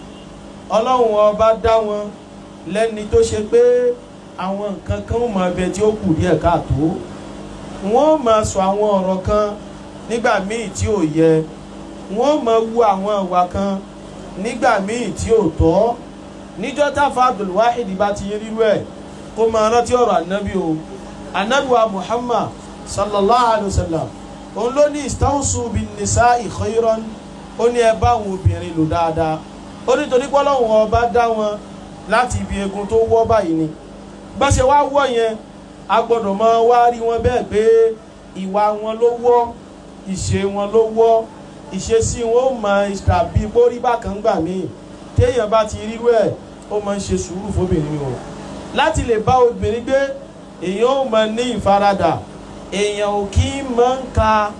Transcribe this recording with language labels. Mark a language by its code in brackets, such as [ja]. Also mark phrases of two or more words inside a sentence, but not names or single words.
[yo] ọlọ́run ọba dá wọn lẹ́ni tó ṣe pé àwọn nǹkan kan ó máa bẹ tí ó kù díẹ̀ káàtó wọ́n máa sọ àwọn ọ̀rọ̀ kan nígbà míì tí ò yẹ wọ́n máa wu àwọn ìwà kan nígbà míì tí ò tọ́ níjọ́ táfà Abdulwahid bá ti rírú ẹ̀ kó máa rántí ọ̀rọ̀ ànábì o ànábì wa Muhammad [ar] صلى الله عليه وسلم [yo] òun ló ní istawsu [ar] بالنساء خيرا [yo] ó ní ẹ bá àwọn obìnrin lò dáadáa ó ní torí pé Ọlọ́run ọba dá wọn láti ibi egun tó wọ́ báyìí ni bá ṣe wá wọ́ yẹn a gbọ́dọ̀ máa wá rí wọn bẹ́ẹ̀ pé ìwà wọn ló wọ́ ìṣe wọn ló wọ́ ìṣesí wọn ó mọ tàbí borí bákan gbà míì téèyàn bá ti rírú ẹ̀ ó máa ń ṣe sùúrù fóbìnrin o láti lè bá obìnrin gbé èèyàn ó máa ní ìfaradà èèyàn ò kí ń máa ń ka